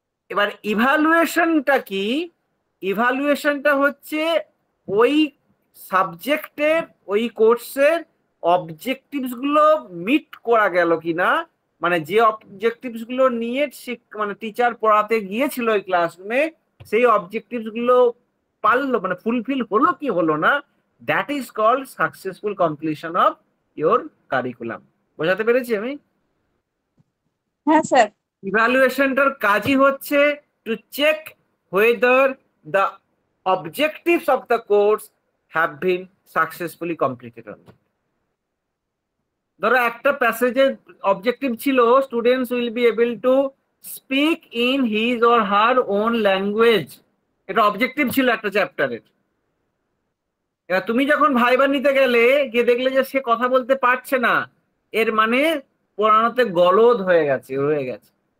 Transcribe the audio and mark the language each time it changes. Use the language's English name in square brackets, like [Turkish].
[Bangla] এবার ইভালুয়েশনটা কি? ইভালুয়েশনটা হচ্ছে ওই সাবজেক্টের, ওই কোর্সের অবজেক্টিভস গুলো মিট করা গেল কিনা, মানে যে অবজেক্টিভস গুলো নিয়ে মানে টিচার পড়াতে গিয়েছিল ওই ক্লাসরুমে, সেই অবজেক্টিভস গুলো পারলো, মানে ফুলফিল হলো কি হলো না, [English] That is called successful completion of your curriculum. [Bangla] বোঝাতে পেরেছি আমি? হ্যাঁ স্যার। ইভ্যালুয়েশনটার কাজই হচ্ছে [English] To check whether the objectives of the course have been successfully completed or not. [Bangla] ধরো একটা প্যাসেজের অবজেক্টিভ ছিল [English] students will be able to speak in his or her own language, [Bangla] এটা অবজেক্টিভ ছিল একটা চ্যাপ্টারের। এবার তুমি যখন ভাইবা নিতে গেলে, গিয়ে দেখলে যে সে কথা বলতে পারছে না, এর মানে পড়ানোতে গলদ হয়ে গেছে, রয়ে গেছে।